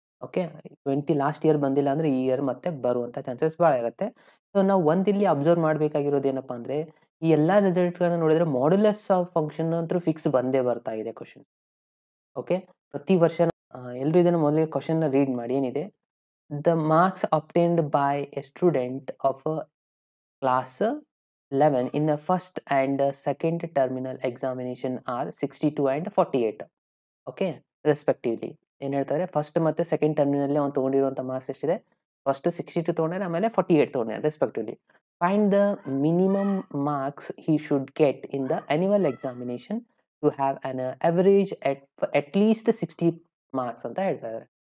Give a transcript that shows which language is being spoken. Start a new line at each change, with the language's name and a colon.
Kannada: Okay, 20 last year ಬಂದಿಲ್ಲ ಅಂದರೆ ಈ ಇಯರ್ ಮತ್ತೆ ಬರುವಂಥ ಚಾನ್ಸಸ್ ಭಾಳ ಇರುತ್ತೆ. ಸೊ ನಾವು ಒಂದಿಲ್ಲಿ ಅಬ್ಸರ್ವ್ ಮಾಡಬೇಕಾಗಿರೋದು ಏನಪ್ಪ ಅಂದರೆ, ಈ ಎಲ್ಲ ರಿಸಲ್ಟ್ಗಳನ್ನ ನೋಡಿದ್ರೆ ಮಾಡ್ಯುಲಸ್ ಆಫ್ ಫಂಕ್ಷನ್ ಅಂತೂ ಫಿಕ್ಸ್ ಬಂದೇ ಬರ್ತಾ ಇದೆ ಕ್ವಶನ್. ಓಕೆ, ಪ್ರತಿ ವರ್ಷ ಎಲ್ಲರೂ ಇದನ್ನು ಮೊದಲಿಗೆ ಕ್ವಶನ್ನ ರೀಡ್ ಮಾಡಿ. ಏನಿದೆ,
English: The marks obtained by a student of class 11 in the first and second terminal examination are 62 and 48.
Kannada: Okay, respectively ಏನು ಹೇಳ್ತಾರೆ, ಫಸ್ಟ್ ಮತ್ತು ಸೆಕೆಂಡ್ ಟರ್ಮಿನಲ್ಲಿ ಅವ್ನು ತೊಗೊಂಡಿರುವಂಥ ಮಾರ್ಕ್ಸ್ ಎಷ್ಟಿದೆ, ಫಸ್ಟ್ 62 ತೊಗೊಂಡ್ರೆ, ಆಮೇಲೆ 48 ತೊಗೊಂಡ್ರೆ respectively.
English: find the minimum marks he should get in the annual examination to have an average at least 60 marks
Kannada: ಅಂತ ಹೇಳ್ತಾ ಇದ್ದಾರೆ.